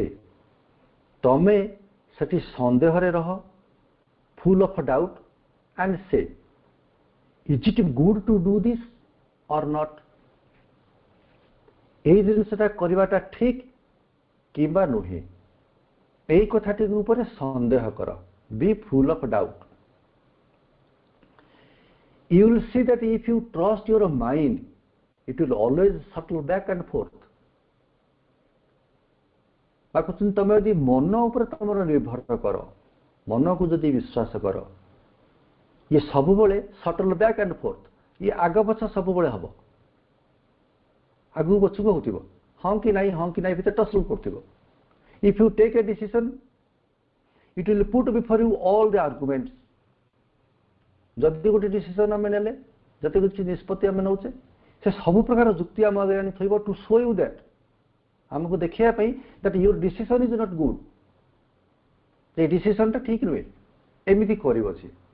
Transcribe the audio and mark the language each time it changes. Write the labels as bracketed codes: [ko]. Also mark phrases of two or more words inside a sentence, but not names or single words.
[or] ତମେ ସେଠି ସନ୍ଦେହରେ ରହ, [en] full of doubt and say is it good to do this or not. [or] ଏଇ ଜିନିଷଟା କରିବାଟା ଠିକ୍ କିମ୍ବା ନୁହେଁ, ଏଇ କଥାଟି ଉପରେ ସନ୍ଦେହ କର। [en] Be full of doubt. You will see that if you trust your mind, it will always shuttle back and forth. [or] ତମେ ଯଦି ମନ ଉପରେ ତମର ନିର୍ଭର କର, ମନକୁ ଯଦି ବିଶ୍ୱାସ କର, ଇଏ ସବୁବେଳେ [en] shuttle back and forth, [or] ଇଏ ଆଗ ପଛ ସବୁବେଳେ ହବ, ଆଗକୁ ପଛକୁ ହଉଥିବ, ହଁ କି ନାହିଁ ହଁ କି ନାହିଁ ଭିତରେ ଟସଲ୍ କରୁଥିବ। [en] If you take a decision, it will put before you all the arguments. [or] ଯଦି ଗୋଟେ ଡିସିସନ୍ ଆମେ ନେଲେ, ଯଦି କିଛି ନିଷ୍ପତ୍ତି ଆମେ ନେଉଛେ, ସେ ସବୁ ପ୍ରକାର ଯୁକ୍ତି ଆମ ଆଗରେ ଆଣି ଥୋଇବ [en] to show you that, [or] ଆମକୁ ଦେଖେଇବା ପାଇଁ [en] that your decision is not good, [or] ଏ ଡିସିସନ୍ଟା ଠିକ୍ ନୁହେଁ, ଏମିତି କରିବ ସିଏ।